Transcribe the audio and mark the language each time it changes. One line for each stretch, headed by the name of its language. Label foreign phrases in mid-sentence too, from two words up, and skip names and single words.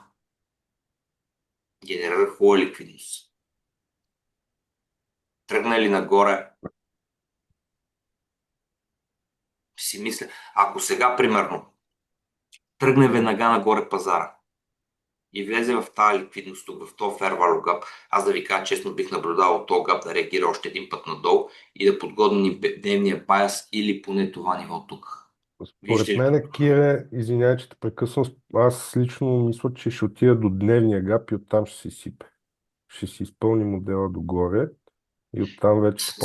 Bulgarian: Генерира хубава ликвидност. Тръгна ли нагоре, си мисля, ако сега, примерно, тръгне веднага нагоре пазара и влезе в тази ликвидност тук, в този
English: fair value gap,
Bulgarian: аз да ви кажа честно, бих наблюдавал този гап да реагира още един път надолу и да подготвим дневния байас или поне това ниво тук. Според мен, Кире, извинявай, че те прекъсвам, аз лично мисля, че ще отида до дневния гап и оттам ще се сипе. Ще си изпълни модела догоре и оттам вече ще